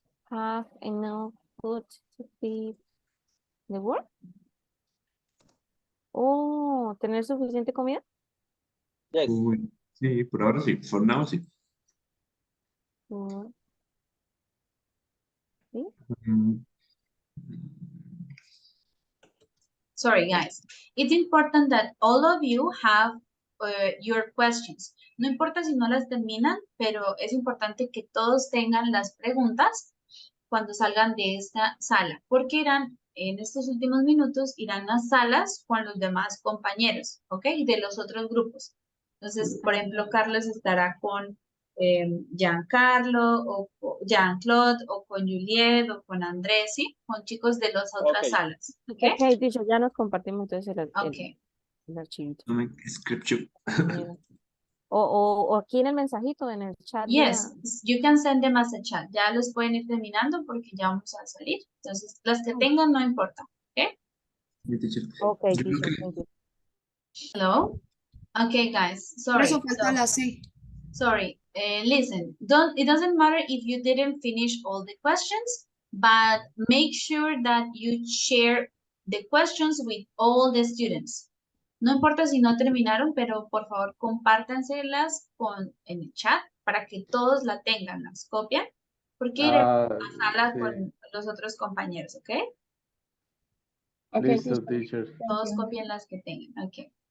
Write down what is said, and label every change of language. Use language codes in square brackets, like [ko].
[en] Have enough food to feed the world. [es] Oh, ¿tener suficiente comida? [en] Yes. [es] Uy, sí, por ahora sí. [en] For now, [es] sí. ¿Sí? [en] Sorry, guys. It's important that all of you have your questions. [es] No importa si no las terminan, pero es importante que todos tengan las preguntas cuando salgan de esta sala, porque irán, en estos últimos minutos, irán a salas con los demás compañeros, ¿ok? De los otros grupos. Entonces, por ejemplo, Carlos estará con Giancarlo, o Jean-Claude, o con Juliet, o con Andrés, ¿sí? Con chicos de las otras salas, ¿ok? Ok, dicho, ya nos compartimos entonces el archivito. Scripture. O aquí en el mensajito, en el chat. [en] Yes, you can send them as a chat. [es] Ya los pueden ir terminando porque ya vamos a salir. Entonces, las que tengan no importa, ¿ok? [en] Ok, teacher, thank you. Hello? Okay, guys, [es] Por [en] sorry. [es] eso falta la C. [en] Sorry, listen, it doesn't matter if you didn't finish all the questions, but make sure that you share the questions with all the students. [es] No importa si no terminaron, pero por favor compártanselas en el chat para que todos la tengan, las copian, porque iremos a sala sí. con los otros compañeros, ¿ok? Listo, teacher. Todos copien las que tengan, ok.